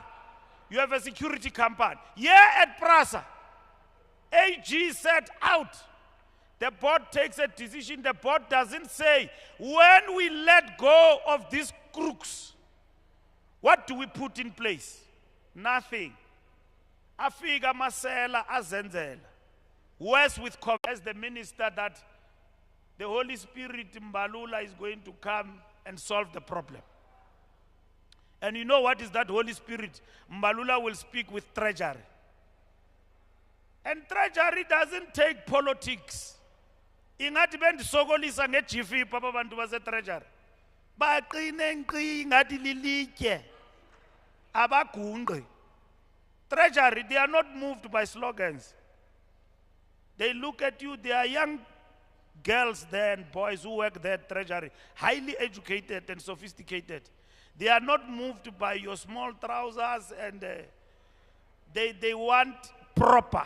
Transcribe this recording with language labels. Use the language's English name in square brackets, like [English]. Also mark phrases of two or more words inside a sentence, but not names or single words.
[English] You have a security company. Here at PRASA, AG set out. The board takes a decision. The board doesn't say, when we let go of these crooks, what do we put in place? Nothing. [Xhosa] Afiga masela azenzela. [English] Worse with as the minister that the Holy Spirit Mbalula is going to come and solve the problem. And you know what is that Holy Spirit? Mbalula will speak with treasury. And treasury doesn't take politics. [Xhosa] Ingathi bendisokolisa ngejifi papa bantu base treasury. Baqine nkqi ngathi lilitye. Abagungqi. [English] Treasury, they are not moved by slogans. They look at you, they are young girls there and boys who work there at treasury, highly educated and sophisticated. They are not moved by your small trousers, and they want proper.